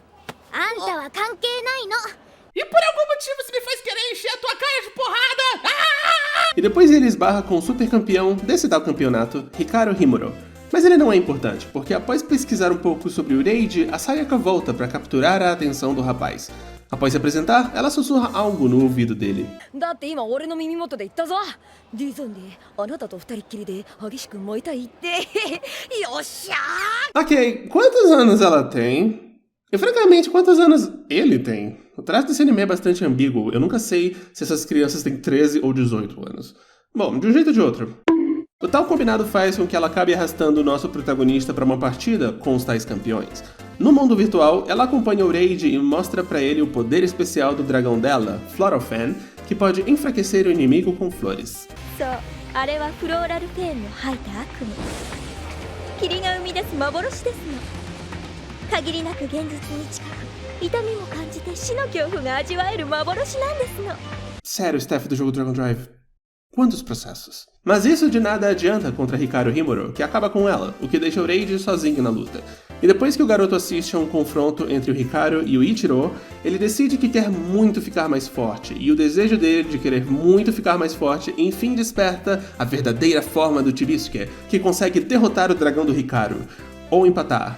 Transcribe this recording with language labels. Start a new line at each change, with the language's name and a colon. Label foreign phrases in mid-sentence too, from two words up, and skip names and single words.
Portuguese: E por algum motivo você me faz querer encher a tua cara de porrada! E depois ele esbarra com o super campeão desse tal campeonato, Hikaru Himuro. Mas ele não é importante, porque após pesquisar um pouco sobre o Reiji, a Sayaka volta para capturar a atenção do rapaz. Após se apresentar, ela sussurra algo no ouvido dele.
Japanese: だって今俺の耳元で言ったぞ。ディゾンであなたと二人っきりで激しく燃えたいって。よっしゃー。
Portuguese: Ok, quantos anos ela tem? E francamente, quantos anos ele tem? O traço desse anime é bastante ambíguo, eu nunca sei se essas crianças têm 13 ou 18 anos. Bom, de um jeito ou de outro. O tal combinado faz com que ela acabe arrastando o nosso protagonista para uma partida com os tais campeões. No mundo virtual, ela acompanha o Reiji e mostra para ele o poder especial do dragão dela, Florofan, que pode enfraquecer o inimigo com flores.
Japanese: そう、あれはフローラルフェーンの吐いた悪夢。霧が生み出す幻ですの。限りなく現実に近く、痛みも感じて死の恐怖が味わえる幻なんですの。
Portuguese: Sério, staff do jogo Dragon Drive. Quantos processos? Mas isso de nada adianta contra Hikaru Himuro, que acaba com ela, o que deixa o Reiji sozinho na luta. E depois que o garoto assiste a um confronto entre o Hikaru e o Ichiro, ele decide que quer muito ficar mais forte, e o desejo dele de querer muito ficar mais forte enfim desperta a verdadeira forma do Chibiuke, que consegue derrotar o dragão do Hikaru, ou empatar.